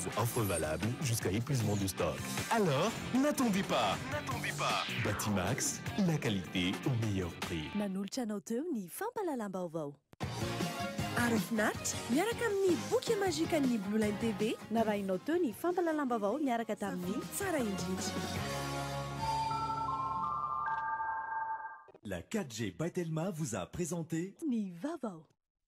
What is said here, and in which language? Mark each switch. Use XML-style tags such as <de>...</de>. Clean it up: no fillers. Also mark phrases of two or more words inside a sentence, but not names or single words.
<fr>Offre valable jusqu'à épuisement du stock. Alors, n'attendez pas. Batimax, la qualité au meilleur prix.</fr> <mg>Nanoltrana teo ny fampalalam-baovao. Ary finaritra miaraka amin'ny boky mazika ny Blue Line TV narahinao teo ny fampalalam-baovao miaraka tamin'ny tsara indrindra.</mg> <fr>La 4G by Telma vous a présenté</fr> <mg>Ni Vavao.</mg>